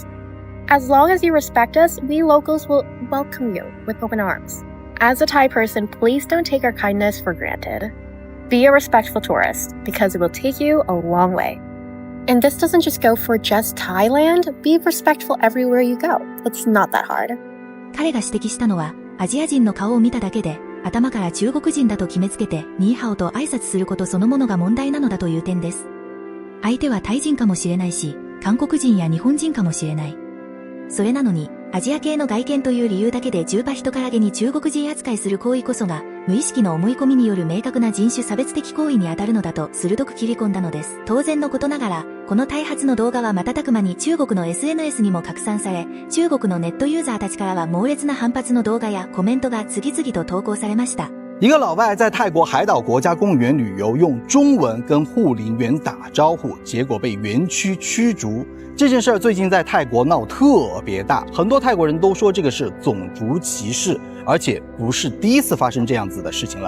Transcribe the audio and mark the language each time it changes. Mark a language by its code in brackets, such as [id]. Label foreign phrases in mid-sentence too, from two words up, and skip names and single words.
[en] As long as you respect us, we locals will welcome you with open arms. As a Thai person, please don't take our kindness for granted. Be a respectful tourist, because it will take you a long way. And this doesn't just go for just Thailand. Be respectful everywhere you go. It's not that hard. [ja] 彼が指摘したのは、アジア人の顔を見ただけで、頭から中国人だと決めつけて、ニーハオと挨拶することそのものが問題なのだという点です。相手はタイ人かもしれないし、韓国人や日本人かもしれない。それなのに、アジア系の外見という理由だけで10羽人からげに中国人扱いする行為こそが、無意識の思い込みによる明確な人種差別的行為に当たるのだと鋭く切り込んだのです。当然のことながら、このタイ発の動画は瞬く間に中国の SNS にも拡散され、中国のネットユーザーたちからは猛烈な反発の動画やコメントが次々と投稿されました。 [zh] 一个老外在泰国海岛国家公园旅游，用中文跟护林员打招呼，结果被园区驱逐。这件事儿最近在泰国闹特别大，很多泰国人都说这个是种族歧视，而且不是第一次发生这样子的事情了。